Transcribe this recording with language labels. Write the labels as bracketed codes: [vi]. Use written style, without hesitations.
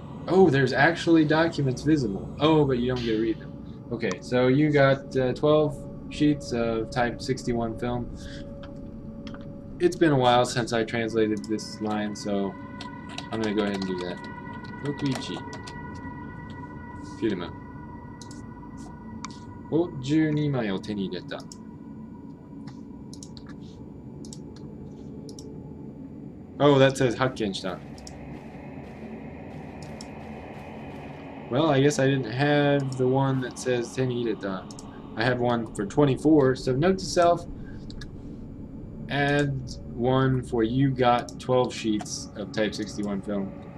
[en] Oh, there's actually documents visible. Oh, but you don't get to read them. Okay, so you got 12 sheets of type 61 film. It's been a while since I translated this line, so I'm going to go ahead and do that. [ja] 61 フィルムを12枚を手に入れた. [en] Oh, that says [ja] 発見した. [en] Well, I guess I didn't have the one that says [ja] 手に入れた. [en] I have one for 24, so note to self, add one for you got 12 sheets of type 61 film.